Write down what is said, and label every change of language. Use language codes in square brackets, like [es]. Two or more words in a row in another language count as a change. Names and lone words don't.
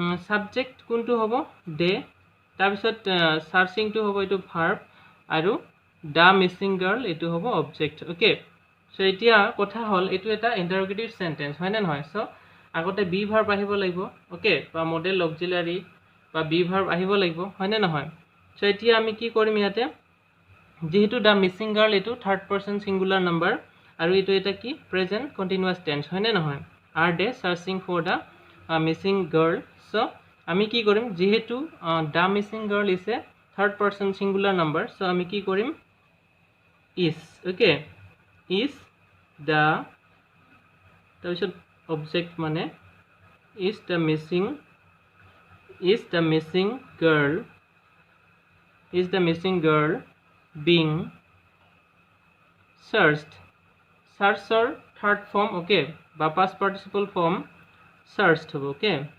[as] সাবজেক্ট কোনটো হ'ব দে তাৰ পিছত সার্চিং টো হ'ব এটো ভার্ব আৰু [en] the missing girl [as] এইটো হ'ব অবজেক্ট [en] okay so [as] এতিয়া কথা হল এইটো এটা [en] interrogative sentence [as] হয় না নহয় সো আগতে [en] be verb [as] আহিব লাগিব ওকে বা [en] modal auxiliary [as] বা [en] be verb [as] আহিব লাগিব হয় না নহয় সো এতিয়া আমি কি কৰিম ইয়াতে যেহেতু [en] the missing girl [as] এইটো [en] third person singular number [as] আৰু এইটো এটা কি [en] present continuous tense [as] হয় না নহয় [en] are they searching for the missing girl so [as] আমি কি কৰিম যেহেতু [en] the missing girl is a third person singular number so [as] আমি কি কৰিম [en] is okay is the [as] তাৰপিছত object মানে [en] is the missing girl being searched searcher third form okay বা past participle form searched hobo okay